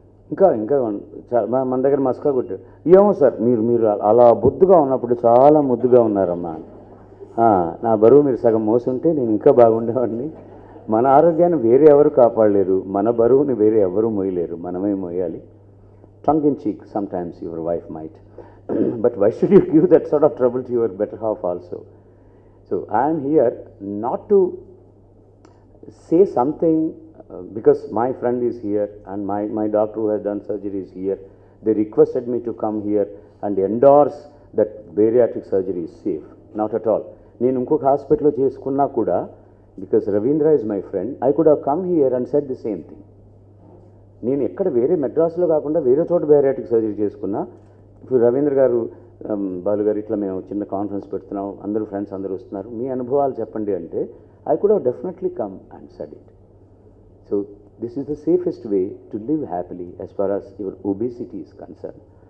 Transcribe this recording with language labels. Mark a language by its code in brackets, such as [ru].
[te] ఇంకా మన దగ్గర మస్కా కొట్టాడు, ఏమో సార్ మీరు అలా బొద్దుగా ఉన్నప్పుడు చాలా ముద్దుగా ఉన్నారమ్మా, నా బరువు మీరు సగం మోసుంటే నేను ఇంకా బాగుండేవాడిని. మన ఆరోగ్యాన్ని వేరే ఎవరు కాపాడలేరు, మన బరువుని వేరే ఎవరు మోయలేరు, మనమే మోయాలి. [en] Tongue in cheek sometimes your wife might, but why should you give that sort of trouble to your better half also? So I am here not to say something because my friend is here and my doctor who has done surgery is here. They requested me to come here and endorse that bariatric surgery is safe. Not at all. [te] నేను ఇంకొక హాస్పిటల్లో చేసుకున్నా కూడా, [en] because Ravindra is my friend, I could have come here and said the same thing. [te] నేను ఎక్కడ వేరే మెడ్రాస్లో కాకుండా వేరే చోట బేరియాట్రిక్ సర్జరీ చేసుకున్నా, ఇప్పుడు రవీంద్ర గారు, బాలు గారు, ఇట్లా మేము చిన్న కాన్ఫరెన్స్ పెడుతున్నాం, అందరూ ఫ్రెండ్స్ అందరూ వస్తున్నారు, మీ అనుభవాలు చెప్పండి అంటే [en] I could have definitely come and said it. So this is the safest way to live happily as far as your obesity is concern.